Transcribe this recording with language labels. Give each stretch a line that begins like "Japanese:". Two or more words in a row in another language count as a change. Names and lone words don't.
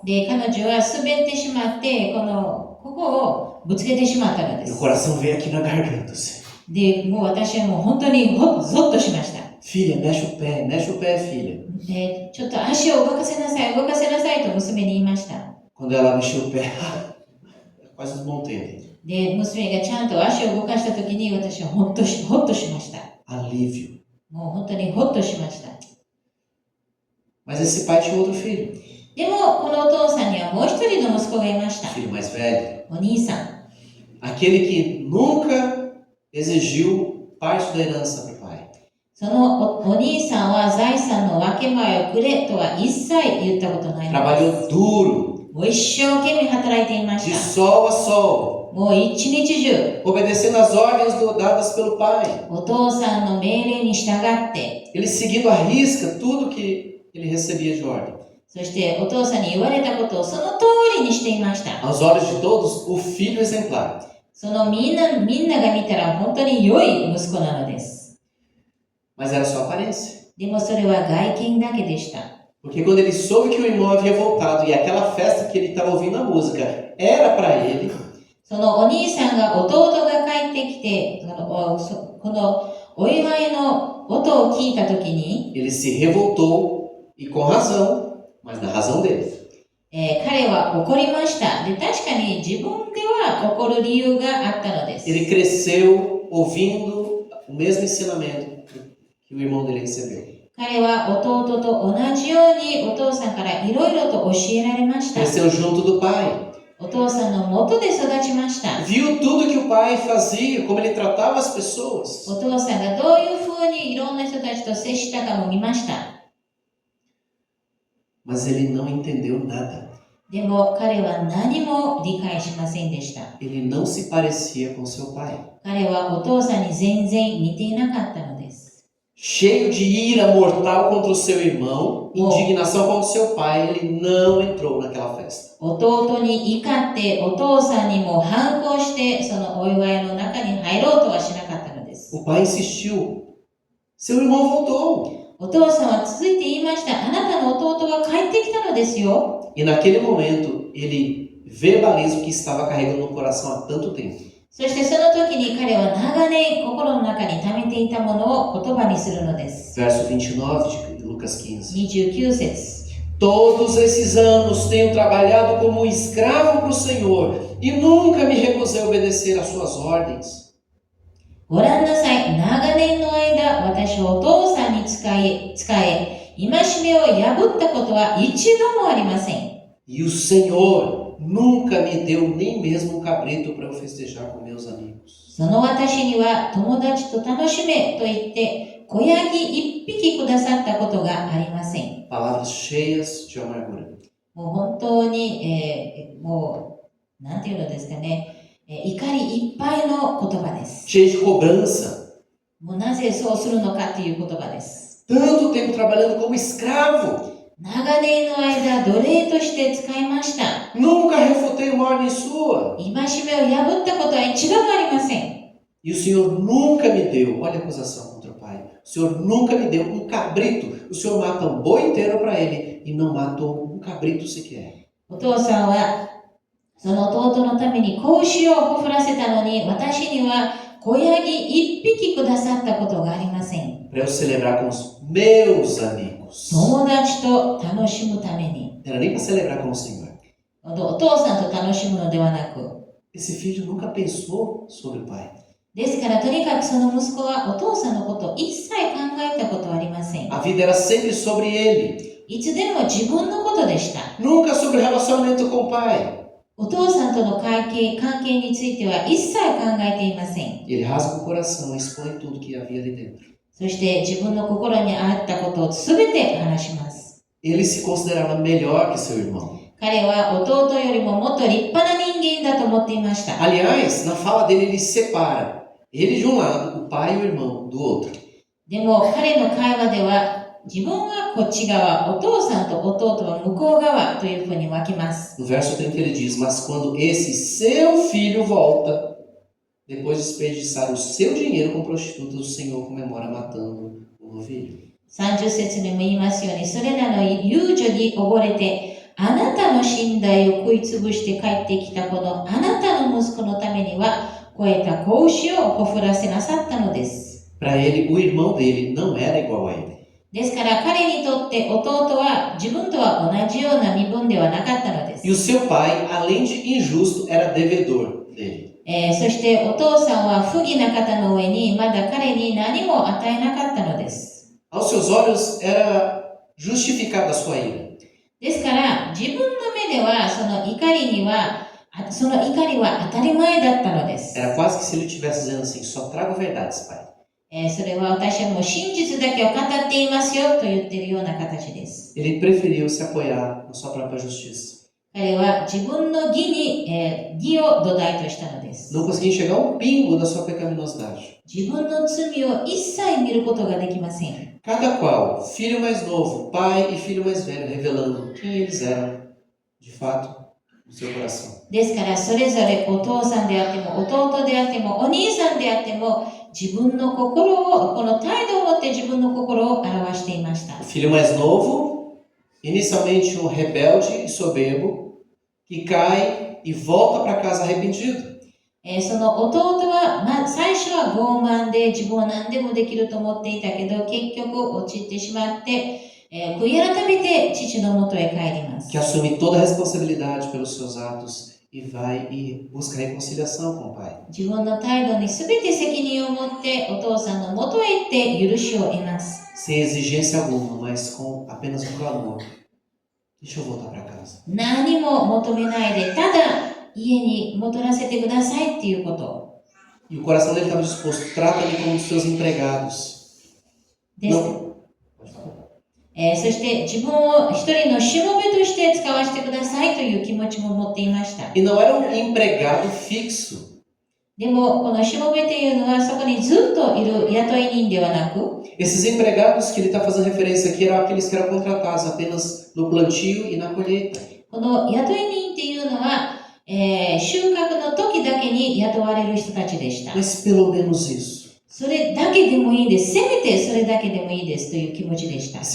Japanese: で、彼女は滑ってしまって、ここをぶつけてしまったので E す。
Portuguese: o coração veio aqui na garganta, assim.
Japanese: で、もう私はもう本当にゾッとしました。
Portuguese: Filha, mexe o pé, filha.
Japanese: で、ちょっと足を動かせなさいと娘に言いました。
Portuguese: Quando ela mexeu o pé, quase desmontei ali.
Japanese: で、娘がちゃんと足を動かしたときに私はほっとしました。
Portuguese: Alívio.
Japanese: もう本当にほっとしました。
Portuguese: Mas esse pai tinha outro filho,
Japanese: でも、このお父さんにはもう一人の息子がいました。
Portuguese: filho mais velho.
Japanese: お兄さん。
Portuguese: Aquele que nunca exigiu parte da herança para o pai.
Japanese: そのお兄さんは財産の分け前をくれとは一切言ったことないのです。
Portuguese: Trabalhou duro,
Japanese: もう一生懸命働いていま
Portuguese: de
Japanese: した。
Portuguese: sol a sol,
Japanese: もう一日中、
Portuguese: obedecendo as ordens dadas pelo pai.
Japanese: お父さんの命令に従って、
Portuguese: Ele seguindo à risca tudo que ele recebia de ordem.
Japanese: そしてお父さんに言われたことをその通りにしていました。
Portuguese: Aos olhos de todos, o filho exemplar.
Japanese: そのみんなが見たら本当に良い息子なのです。
Portuguese: Mas era só aparência.
Japanese: でもそれは外見だけでした。
Portuguese: Porque quando ele soube que o irmão havia voltado e aquela festa que ele estava ouvindo a música era para ele,
Japanese: そのお兄さんが弟が帰ってきて、このお祝いの音を聞いたときに、
Portuguese: ele se revoltou e com razão, mas na razão dele.
Japanese: 彼は怒りました。で、確かに自分では怒る理由があったのです。
Portuguese: Ele cresceu ouvindo o mesmo ensinamento que o irmão dele recebeu.
Japanese: 彼は弟と同じようにお父さんからいろいろと教えられました。
Portuguese: Cresceu junto do pai.
Japanese: お父さんの元で育ちました。
Portuguese: Viu tudo que o pai fazia, como ele tratava as pessoas.
Japanese: お父さんがどういうふうにいろんな人たちと接したかも見ました。
Portuguese: Mas ele não entendeu nada.
Japanese: でも彼は何も理解しませんでした。
Portuguese: Ele não se parecia com seu pai.
Japanese: 彼はお父さんに全然似ていなかったのです。
Portuguese: Cheio de ira mortal contra o seu irmão, indignação contra o seu pai, ele não entrou naquela festa.
Japanese: 弟に怒ってお父さんにも反抗してそのお祝いの中に入ろうとはしなかったのです。
Portuguese: O pai insistiu. Seu irmão voltou.
Japanese: お父さんは続いて言いました。あなたの弟は帰ってきたのですよ。
Portuguese: E naquele momento, ele verbaliza o que estava carregando no coração há tanto tempo.
Japanese: そしてその時に彼は長年心の中に溜めていたものを言葉にするのです。
Portuguese: Verso 29 de Lucas 15.
Japanese: 29節。
Portuguese: Todos esses anos tenho trabalhado como um escravo para o Senhor e nunca me recusei a obedecer às suas ordens.
Japanese: ご覧なさい。長年の間、私はお父さんに仕え、戒めを破ったことは一度もありません。
Portuguese: E o Senhor nunca me deu nem mesmo um cabrito para eu festejar com meus amigos.
Japanese: その私には友達と楽しめと言って子ヤギ一匹くださったことがありません。
Portuguese: Palavras cheias de amargura.
Japanese: もう本当に、もう、なんていうのですかね、怒りいっぱいの言葉です。
Portuguese: Cheias de cobrança.
Japanese: もうなぜそうするのかっていう言葉です。
Portuguese: Tanto tempo trabalhando como escravo.
Japanese: 長年の間、奴隷として使いました。
Portuguese: Nunca refutei uma ordem sua.
Japanese: 戒めを破ったことは一度もありません。
Portuguese: E o Senhor nunca me deu, olha a acusação contra o pai. O Senhor nunca me deu um cabrito. O Senhor mata um boi inteiro para ele e não matou um cabrito sequer.
Japanese: お父さんは、その弟のために子牛をほふらせたのに、私には子ヤギ一匹くださったことがありません。
Portuguese: Para eu celebrar com os meus amigos.
Japanese: 友達と楽しむために。
Portuguese: Não era nem para celebrar com o Senhor.
Japanese: お父さんと楽しむのではなく。
Portuguese: Esse filho nunca pensou sobre o pai.
Japanese: ですから、とにかくその息子はお父さんのことを一切考えたことはありません。
Portuguese: A vida era sempre sobre ele.
Japanese: いつでも自分のことでした。
Portuguese: Nunca sobre o relacionamento com o pai.
Japanese: お父さんとの関係については一切考えていません。
Portuguese: Ele rasga o coração e expõe tudo que havia ali dentro.
Japanese: そして自分の心にあったことを全て話します。
Portuguese: Ele se considerava melhor que seu irmão.
Japanese: 彼は弟よりももっと立派な人間だと思っていました。
Portuguese: Aliás, na fala dele, ele separa. Ele de um lado, o pai e o irmão do outro.
Japanese: でも彼の会話では自分はこっち側、お父さんと弟は向こう側というふうに分けます。
Portuguese: No verso 30 ele diz, mas quando esse seu filho volta, depois de desperdiçar o seu dinheiro com prostitutas, o Senhor comemora matando um novilho.
Japanese: 30 節にも言いますように、それらの遊女に溺れて、あなたの寝台を食いつぶして帰ってきたこのあなたの息子のためには、超えた子牛をほふらせなさったのです。
Portuguese: Para ele, o irmão dele não era igual a ele.
Japanese: ですから彼にとって弟は自分とは同じような身分ではなかったのです。
Portuguese: E o seu pai, além de injusto, era devedor dele.
Japanese: そしてお父さんは不義な方の上にまだ彼に何も与えなかったのです。
Portuguese: Aos seus olhos era justificada a sua ira.
Japanese: ですから自分の目ではその怒りは当たり前だったのです。
Portuguese: Era quase que se ele estivesse dizendo assim, só trago verdades, pai.
Japanese: それは私はもう真実だけを語っていますよと言っているような形です。
Portuguese: Ele preferiu se apoiar na sua própria justiça.
Japanese: 彼は自分の義を土台としたのです。
Portuguese: Não conseguia enxergar um pingo da sua pecaminosidade.
Japanese: 自分の罪を一切見ることができません。
Portuguese: Cada qual, filho mais novo, pai e filho mais velho, revelando quem eles eram, de fato, no seu coração.
Japanese: ですからそれぞれお父さんであっても弟であってもお兄さんであっても自分の心をこの態度を持って自分の心を表していました。
Portuguese: O filho mais novo, inicialmente um rebelde e soberbo, que cai e volta para casa arrependido.
Japanese: その弟は、最初は傲慢で自分は何でもできると思っていたけど結局陥ってしまって、悔い改めて父のもとへ帰ります。
Portuguese: Que assume toda a responsabilidade pelos seus atos e vai e busca reconciliação com o pai.
Japanese: 自分の態度に全て責任を持ってお父さんのもとへ行って許しを得ます。
Portuguese: Sem exigência alguma, mas com apenas um clamor. Deixa eu voltar para casa.
Japanese: 何も求めないでただ家に戻らせてくださいっていうこと。
Portuguese: E o coração dele estava disposto. Trata-me como os teus empregados.
Japanese: です。
Portuguese: Não.
Japanese: そして自分を一人のしもべとして使わせてくださいという気持ちも持っていました。
Portuguese: E não era um empregado fixo.
Japanese: でもこのしもべというのはそこにずっといる雇い人ではなく、
Portuguese: Esses empregados que ele está fazendo referência aqui eram aqueles que eram contratados apenas no plantio e na colheita.
Japanese: この雇い人っていうのは、収穫の時だけに雇われる人たちでした。
Portuguese: Mas pelo menos isso.
Japanese: それだけでもいいです。せめてそれだけでもいいですという気持ちでした。